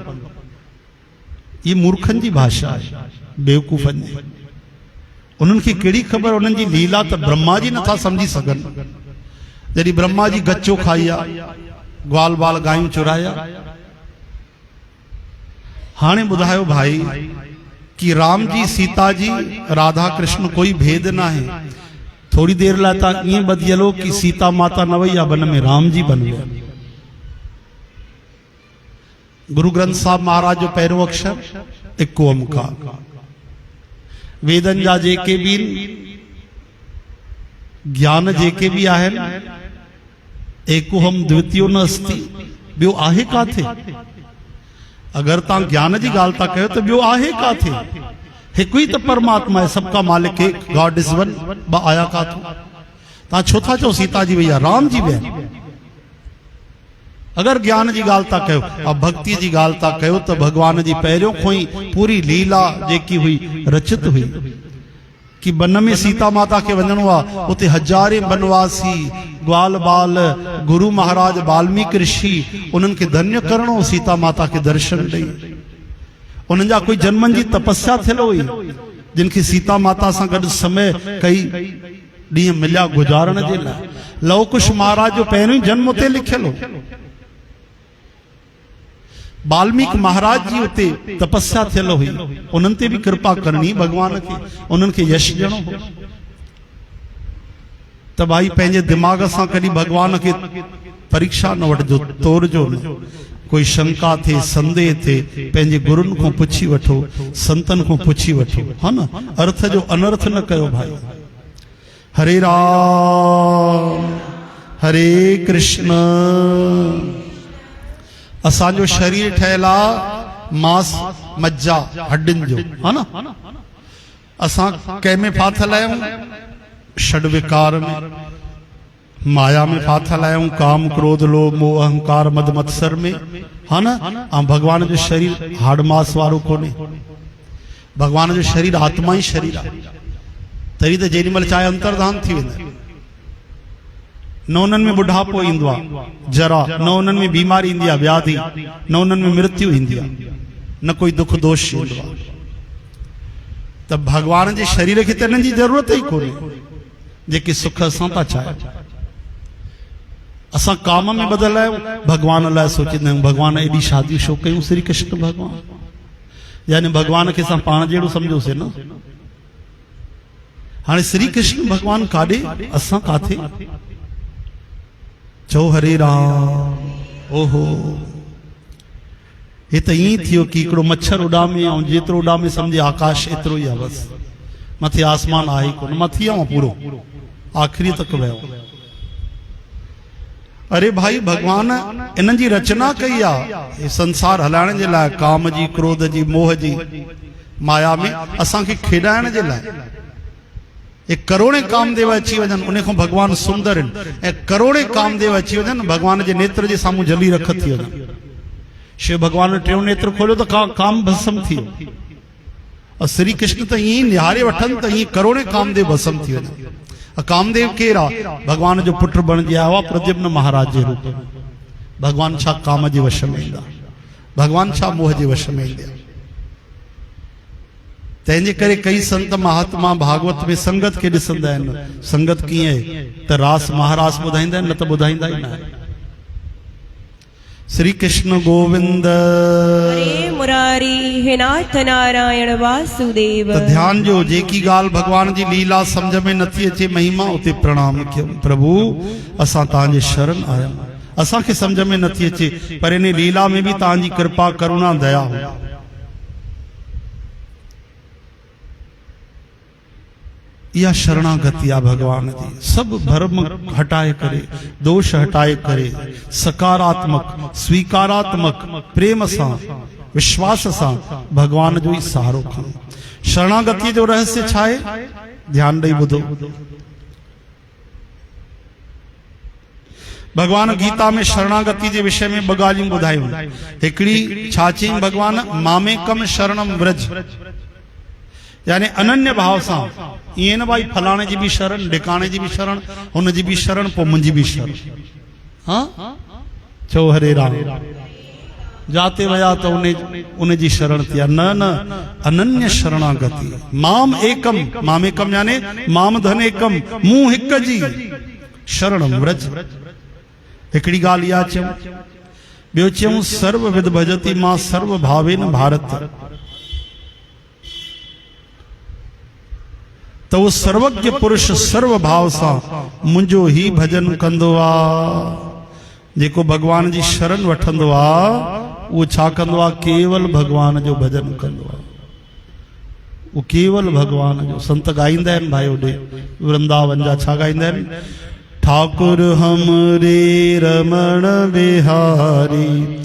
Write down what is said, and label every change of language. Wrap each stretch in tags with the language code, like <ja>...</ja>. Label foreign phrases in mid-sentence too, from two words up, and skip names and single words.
<sd>ये मूर्खनि जी भाषा आहे, बेवकूफ़नि जी। उन्हनि खे कहिड़ी ख़बर, उन्हनि जी लीला त ब्रह्मा जी नथा सम्झी सघनि। जॾहिं ब्रह्मा जी गच्चो खाई आहे, ग्वाल बाल गायूं चुराया। हाणे ॿुधायो भाई कि राम जी सीता जी राधा कृष्ण कोई भेद न आहे। थोड़ी देर लाइ तव्हां ईअं ॿधी हलो कि सीता माता न वई आहे वन में, राम जी बन विया। गुरु ग्रंथ साहिब महाराज जो पहिरियों अक्षर हिकु ओंकार। वेदन जा जेके भी ज्ञान जेके भी आहिनि,</sd> <sa>एको हम द्वितीयो न अस्ति,</sa> <sd>ॿियो आहे काथे? अगर ता ज्ञान की गाल था कहो तो बियो आहे का थे</sd> <hi>एक ही तो परमात्मा है, सबका मालिक है,</hi> <en>God is one.</en> <sd>आया का ता छो था चो सीता जी भैया राम जी वे। अगर ज्ञान की गाल था कहो, अब भक्ति की गाल था कहो तो भगवान जी पहिरियों खोई पूरी लीला जेकी हुई रचित हुई कि वन में सीता माता के वञणो आ, उते हजारे बनवासी ग्वाल बाल गुरु महाराज वाल्मीकि ऋषि उन्हनि के धन्य करणो सीता माता के दर्शन ॾेई। उन्हनि जा कोई जन्मनि जी तपस्या थियल हुई जिनके सीता माता सां गॾु समय कई ॾींहं मिलिया गुजारण जे लाइ। लव कुश महाराज जो पहिरियों जन्म उते लिखियल हो। वाल्मीकि महाराज जी उते तपस्या थियल हुई, उन्हनि ते भी कृपा करनी भगवान के, उन्हनि के यश ॾियणो हो। त भाई पंहिंजे दिमाग सां कॾहिं भगवान के परीक्षा न वठिजो, तोड़जो न। कोई शंका थे संदेह थे पंहिंजे गुरुनि खां पुछी वठो, संतन खां पुछी वठो, हा न। अर्थ जो अनर्थ न कयो भाई। हरे राम हरे कृष्ण। असांजो शरीर ठहियल आहे मांस मज्जा हड्डिन जो, हा न। असां कंहिंमें फाथल आहियूं? षड विकार में, माया में फाथल आहियूं, काम क्रोध लोभ मोह अहंकार मद मत्सर में, हा न। ऐं भगवान जो शरीर हाड़ मास वारो कोन्हे। भगवान जो शरीर आत्मा ही शरीर आहे। तरी त जेॾी महिल चाहे अंतर्धान थी वेंदा, न उन्हनि में बुढ़ापो ईंदो आहे, जरा, न उन्हनि में बीमारी ईंदी आहे व्याधि, न उन्हनि में मृत्यु ईंदी आहे, न कोई दुख दोष ईंदो आहे। त भगवान जे शरीर खे त इन्हनि जी ज़रूरत ई कोन्हे जेके सुख असां था चाहियूं। असां काम में बदल आहियूं, भगवान लाइ सोचींदा आहियूं भगवान एॾी शादी छो कयूं। श्री कृष्ण भगवान यानी भगवान खे असां पाण जहिड़ो सम्झोसीं न। हाणे श्री कृष्ण भगवान काॾे, असां काथे? चो हरे राम। ओहो, ये तो ईअं थियो कि हिकिड़ो मच्छर उॾामे ऐं जेतिरो उॾामे सम्झे आकाश एतिरो ई आहे बसि, मथे आसमान आहे ई कोन, मथी आहे पूरो आख़िरी तक वियो। अरे भाई भगवान इन्हनि जी रचना कई आहे संसार हलाइण जे लाइ, काम जी क्रोध जी मोह जी माया में असांखे खेॾाइण जे लाइ। एक करोड़े कामदेव अची वञनि, उन खां भगवान सुंदर आहिनि, ऐं करोड़े कामदेव अची वञनि भगवान जे नेत्र जे साम्हूं जली रख थी वञनि। शिव भगवान ने टियों नेत्र खोलियो तो काम भस्म थी वियो। और श्री कृष्ण त ईअं निहारे वठनि त ईअं करोड़े कामदेव भस्म थी वञनि। कामदेव केरु आहे? भगवान जो पुट बणिजी आयो आहे प्रद्युम्न महाराज जे रूप में। भगवान छा काम जे वश में ईंदा, भगवान छा मोह जे वश में ईंदा। तंहिंजे करे कई संत महात्मा भागवत में संगत के ॾिसंदा आहिनि। संगत कीअं आहे त रास महारास ॿुधाईंदा आहिनि, न त ॿुधाईंदा ई न आहिनि। श्री कृष्ण गोविंद हरे मुरारी हे नाथ नारायण वासुदेव। तो ध्यान जो जेकी गाल भगवान जी लीला समझ में नथी अचे महिमा उते प्रणाम कयूं। प्रभु असां तव्हांजे शरण आया, असांखे समझ में नथी अचे, पर इन लीला में भी तव्हांजी कृपा करुणा दया हो। या शरणागति आ भगवान जी। सब भरम हटाए करे, दोष हटाए करे, सकारात्मक स्वीकारात्मक प्रेम सां विश्वास सां भगवान जो ही सहारो खणो। शरणागति जो रहस्य छा आहे? ध्यान ॾेई ॿुधो। भगवान गीता में शरणागति के विषय में ॿ ॻाल्हियूं ॿुधायूं। हिकिड़ी छा चयईं भगवान?</sd> <sa>मामेकम शरणम व्रज,</sa> <sd>यानी अनन्य भाव सां। ये न भाई फलाने जी भी शरण, ढिकाने जी भी शरण, हुन जी भी शरण, पो मुंहिंजी भी शरण। हाँ चो हरे राम। जाते वया तो उन जी शरण थी। न न, अनन्य शरणागति।</sd> <sa>माम एकम, मामेकम</sa> <sd>यानी</sd> <sa>माम धन एकम,</sa> <sd>मूं हिक जी</sd> <sa>शरणम व्रज।</sa> <sd>हिकिड़ी ॻाल्हि इहा चयूं।</sd> <sa>ॿियो चयूं सर्व विद भजति मां सर्व भावेन भारत।</sa> <sd>तो वो सर्वज्ञ पुरुष सर्व भाव सा मुंजो ही भजन कंदो आ। जेको भगवान जी शरण वठंदो आ वो छा कंदो आ? केवल भगवान जो भजन कंदो आ। वो केवल भगवान जो। संत गाईंदा आहिनि भाई ओॾे वृंदावन जा, छा गाईंदा आहिनि?</sd> <bra>ठाकुर हमरे रमण बिहारी</bra>